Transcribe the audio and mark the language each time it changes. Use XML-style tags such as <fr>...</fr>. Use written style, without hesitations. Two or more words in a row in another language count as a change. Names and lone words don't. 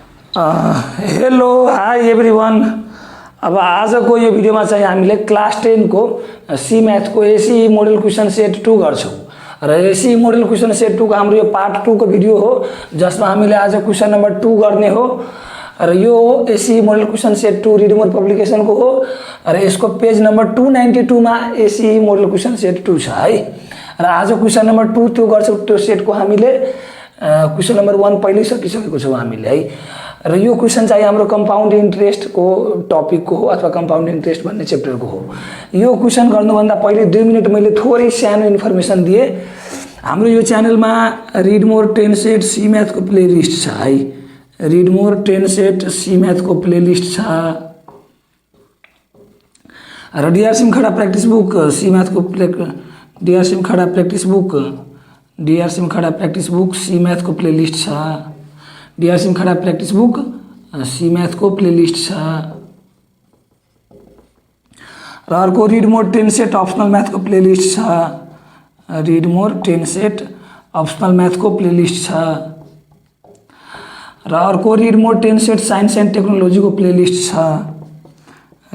<en>hello hi everyone.</en> <ne>अब आजको यो भिडियोमा चाहिँ हामीले क्लास 10 को</ne> <en>C math</en> <ne>को</ne> <en>AC model question set 2</en> <ne>गर्छौं र</ne> <en>AC model question set 2</en> <ne>को हाम्रो यो पार्ट 2 को भिडियो हो जसमा हामीले आज</ne> <en>question number 2</en> <ne>गर्ने हो र यो</ne> <en>AC model question set 2</en> <ne>रिड मोर पब्लिकेशन को हो र यसको</ne> <en>page number 292</en> <ne>मा</ne> <en>AC model question set 2</en> <ne>छ है र आज</ne> <en>question number 2</en> <ne>त्यो गर्छौं। त्यो सेटको हामीले</ne> <en>question number 1</en> <ne>पहिल्यै सकिसकेको छौं हामीले है र यो क्वेशन चाहिँ हाम्रो</ne> <en>compound interest</en> <ne>को टपिक को हो अथवा</ne> <en>compound interest</en> <ne>भन्ने चैप्टर को हो। यो क्वेशन गर्नुभन्दा पहिले 2 मिनेट मैले थोरै सानो इन्फर्मेसन दिए। हाम्रो यो च्यानलमा रिड मोर 10 सेट सी मैथ को प्लेलिस्ट छ है। रिड मोर 10 सेट सी मैथ को प्लेलिस्ट छ र डीआर सिम खडा प्र्याक्टिस बुक सी मैथ को डीआर सिम खडा प्र्याक्टिस बुक सी मैथ को प्लेलिस्ट छ। डीआर सिम खडा प्र्याक्टिस बुक सी मैथ को प्लेलिस्ट छ र अर्को रिड मोर 10 सेट अप्सनल मैथ को प्लेलिस्ट छ। रिड मोर 10 सेट अप्सनल मैथ को प्लेलिस्ट छ र अर्को रिड मोर 10 सेट साइन्स एन्ड टेक्नोलोजी को प्लेलिस्ट छ।</ne>